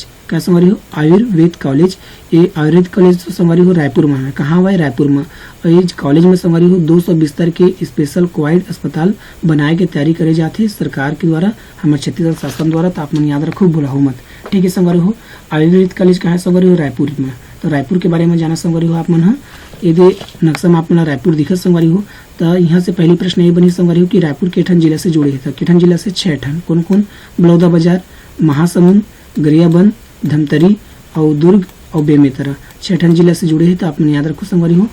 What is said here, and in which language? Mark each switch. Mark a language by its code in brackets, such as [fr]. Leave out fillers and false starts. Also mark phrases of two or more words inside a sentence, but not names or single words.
[hne] क्या संगवारी हो आयुर्वेद कॉलेज। ये आयुर्वेद कॉलेज तो संगवारी हो रायपुर में है। कहाँ हुआ है रायपुर में और ये कॉलेज में संगवारी हो 200 बिस्तर के स्पेशल कोविड अस्पताल बनाए के तैयारी करे जाते हैं सरकार के द्वारा हमारे छत्तीसगढ़ शासन द्वारा तो आप मन याद रखो भुलाओ मत। ठीक है संगवारी हो। आयुर्वेद कॉलेज कहाँ है संगवारी हो रायपुर में। तो रायपुर के बारे में जाना संगवारी हो आप मन यदि नक्शा में आप मन रायपुर दिखत संगवारी हो तो यहाँ से पहली प्रश्न ये बनी संगवारी हो कि रायपुर केठन जिला से जुड़े है। केठन जिला से 6 ठन कौन कौन बलौदा बाजार महासमुंद गरियाबंद धमतरी और दुर्ग और बेमेतरा 6 ठन जिला से जुड़े हैं तो आप मन याद रखो संगवारी हो।